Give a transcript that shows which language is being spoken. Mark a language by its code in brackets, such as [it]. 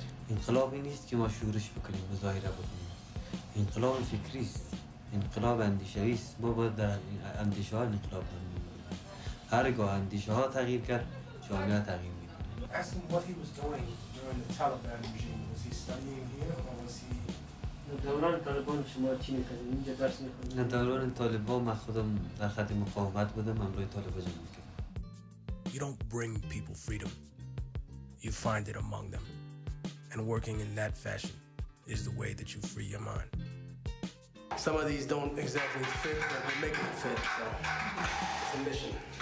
[fa] انقلابی نیست که ما شورش بکنیم مظاهره بکنیم. انقلاب فکری است. انقلاب اندیشه‌ای است. ما باید در اندیشه ها انقلاب کنیم. هرگاه اندیشه ها تغییر کرد، جامعه تغییر میکنه. [en] Ask him what he was doing during the Taliban regime. Was he studying here or was he? [fa] دوران طالبان شما چی میکنید؟ اینجا درس میخونید؟ نه دوران طالبان من خودم در خط مقاومت بودم امروی طالبان جمع میکنم. [en] You don't bring people freedom. You find it among them. And working in that fashion is the way that you free your mind. Some of these don't exactly fit, but we're making it fit, so it's a mission.